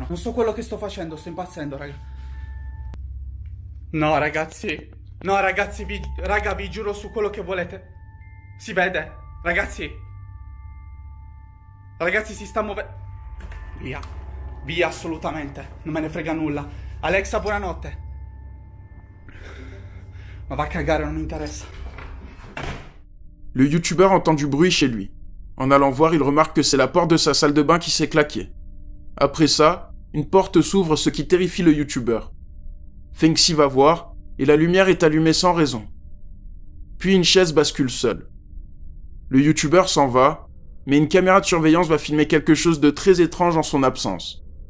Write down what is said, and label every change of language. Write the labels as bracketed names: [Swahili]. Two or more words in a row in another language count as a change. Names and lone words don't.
[Italian] Non so quello che sto facendo, sto impazzendo, raga. No ragazzi, no ragazzi, raga, vi giuro su quello che volete. Si vede, ragazzi. Ragazzi, si sta muovendo. Via, via assolutamente, non me ne frega nulla. Alexa, buonanotte. Ma va a cagare, non mi interessa. [French] Le youtubeur entend du bruit chez lui. En allant voir, il remarque que c'est la porte de sa salle de bain qui s'est claquée. Après ça, une porte s'ouvre, ce qui terrifie le youtubeur. Fenxi va voir, et la lumière est allumée sans raison. Puis une chaise bascule seule. Le youtubeur s'en va, mais une caméra de surveillance va filmer quelque chose de très étrange en son absence.